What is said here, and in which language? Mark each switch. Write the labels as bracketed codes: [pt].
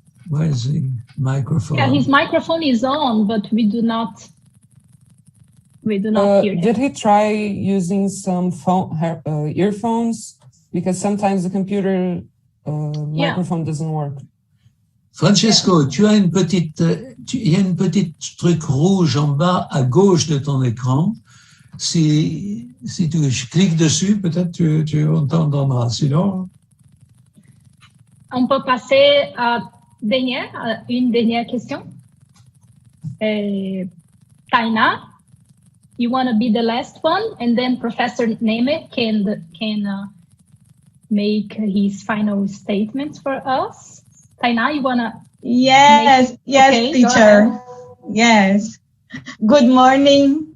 [en] Where is the microphone? Yeah, his microphone is on, but we do not hear him. Did he try using some earphones? Because sometimes the computer microphone doesn't work. [fr] Francesco, tu as il y a une petite truc rouge en bas à gauche de ton écran. Si tu cliques dessus, peut-être tu entendras. Sinon, on peut passer à une dernière question. [en] Taina, you want to be the last one, and then Professor Nemer can make his final statements for us. Taina, you want to? Yes, okay, teacher. Yes. Good morning.